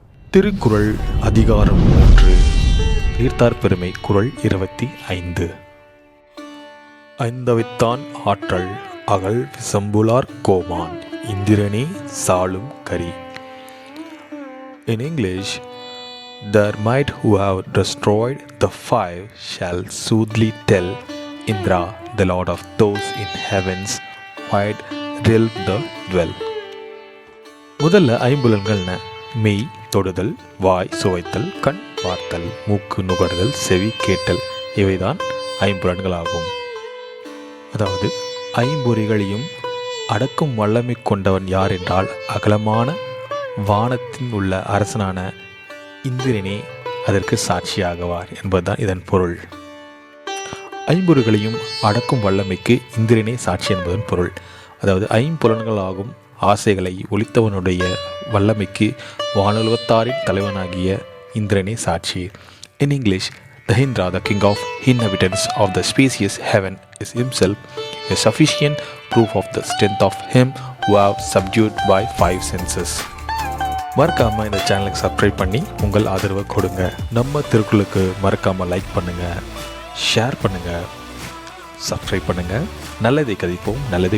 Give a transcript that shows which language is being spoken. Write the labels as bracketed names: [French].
[Tamil] திருக்குறள் அதிகாரம் 3, நீர்த்தார் பெருமை. குறள் 25. ஐந்தவித்தான் ஆற்றல் அகல் விசம்புலார் கோமான் இந்திரனே சாளும் கரி. [English] In English, there might who have destroyed the five shall soothly tell Indra, the lord of those in heaven's wide realm the dwell. [Tamil] முதல்ல ஐம்புலன்கள்ன மெய் தொடுதல், வாய் சுவைத்தல், கண் பார்த்தல், மூக்கு நுகர்தல், செவி கேட்டல், இவைதான் ஐம்புலன்கள் ஆகும். அதாவது ஐம்பொறிகளையும் அடக்கும் வல்லமை கொண்டவன் யார் என்றால் அகலமான வானத்தின் உள்ள அரசனான இந்திரனே அதற்கு சாட்சியாகுவார் என்பதுதான் இதன் பொருள். ஐம்பொறிகளையும் அடக்கும் வல்லமைக்கு இந்திரனே சாட்சி என்பதன் பொருள். அதாவது ஐம்புலன்களாகும் ஆசைகளை ஒழித்தவனுடைய வல்லமைக்கு வானுலகத்தாரின் தலைவனாகிய இந்திரனே சாட்சி. [English] In English, the Indra, the king of inhabitants of the spacious heaven, is himself a sufficient proof of the strength of him who have subdued by five senses. [Tamil] மறக்காமல் இந்த சேனலுக்கு சப்ஸ்கிரைப் பண்ணி உங்கள் ஆதரவை கொடுங்க. நம்ம திருக்குறளுக்கு மறக்காமல் லைக் பண்ணுங்கள், ஷேர் பண்ணுங்கள், சப்ஸ்கிரைப் பண்ணுங்கள். நல்லதை கதைப்போம், நல்லதை